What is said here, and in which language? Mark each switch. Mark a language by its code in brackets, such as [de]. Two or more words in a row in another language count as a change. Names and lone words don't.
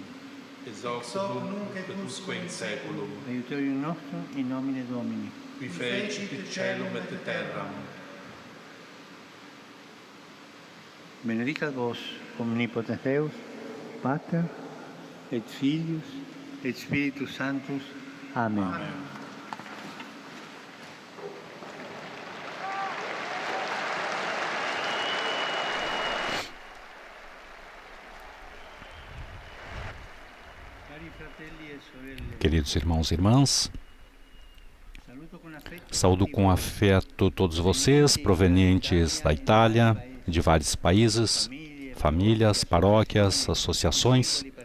[la] Ex hoc nunc et usque in saeculum. Aiutorium nostrum in nomine Domini. Qui fecit caelum et terram. Benedicat vos, omnipotens Deus, Pater, et Filius, et Spiritus Sanctus. Amen. Amen. [pt] Queridos irmãos e irmãs, saúdo com afeto todos vocês, provenientes da Itália, de vários países, famílias, paróquias, associações.